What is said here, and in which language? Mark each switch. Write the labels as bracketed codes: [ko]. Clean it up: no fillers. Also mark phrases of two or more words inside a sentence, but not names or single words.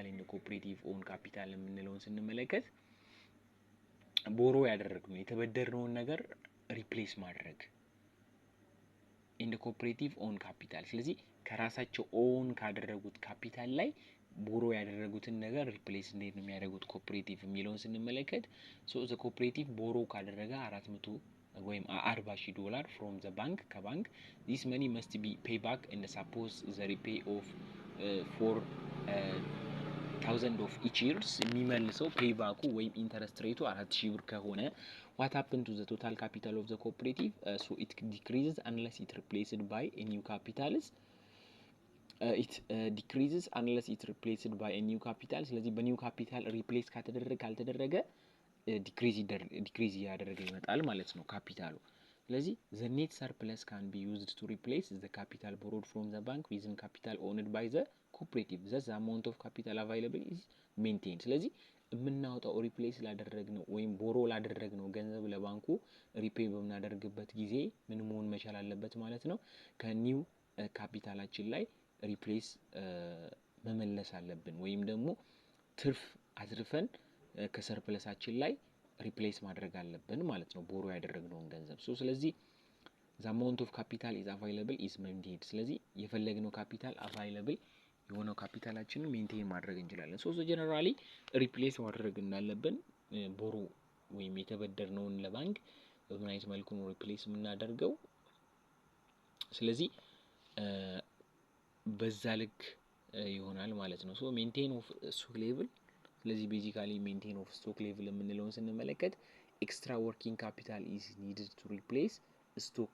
[en] in cooperative own capital [am] የምንለውን ስንመለከት ቦሮ ያደረግነው የተበደርነውን ነገር ሪፕሌስ ማድረግ [en] in cooperative own capital። [am] ስለዚህ ከራሳቸው ኦን ካደረጉት ካፒታል ላይ ቦሮ ያደረጉትን ነገር ሪፕሌስ እንዴት ነው የሚያደርጉት ኮኦፕሬቲቭ የሚለውን ስንመለከት [en] the cooperative [am] ቦሮ ካደረገ 400 ወይም $40,000 [en] from the bank [am] ከባንክ [en] this money must be pay back and suppose the repay of 4,000 of each years የሚመልሰው pay back [am] ወይም ኢንተረስት ሬቱ 4,000 ብር ከሆነ [en] what happened to the total capital of the cooperative so it decreases unless it replaced by a new capitals decreases unless it replaced by a new capital [am] ስለዚህ በኒው ካፒታል ሪፕሌስ ካልተደረገ ዲክሪዝ ያደረገ ይመጣል ማለት ነው ካፒታሉ። ስለዚህ [en] the net surplus can be used to replace the capital borrowed from the bank within capital owned by the cooperative thus the amount of capital available is maintained። [am] ስለዚህ የምናወጣው ሪፕሌስ ላደረግነው ወይም ቦሮ ላደረግነው ገንዘብ ለባንኩ ሪፔይ በምናደርግበት ጊዜ ምን መሆን መቻል አለበት ማለት ነው ከኒው ካፒታላችን ላይ ሪፕሌስ መመለስ አለብን ወይም ደግሞ ትርፍ አትርፈን ከሰርፕለሳችን ላይ ሪፕሌስ ማድረግ አለብን ማለት ነው ቦሮ ያደረግነውን ገንዘብ። ስለዚህ [en] the amount of capital is available is maintained። [am] ስለዚህ የፈለግነው ካፒታል available የሆነው ካፒታላችንን ሜንቴን ማድረግ እንችላለን። ጀነራሊ ሪፕሌስ ማድረግ እንዳለብን ቦሮ ወይም የተበደርነውን ለባንክ በምን አይነት መልኩ ነው ሪፕሌስ የምናደርገው ስለዚህ በዛ ልክ ይሆናል ማለት ነው። [en] maintain of stock level ስለዚህ ቤዚካሊ maintain of stock level [am] የምንለውን ስንመለከት [en] extra working capital is needed to replace stock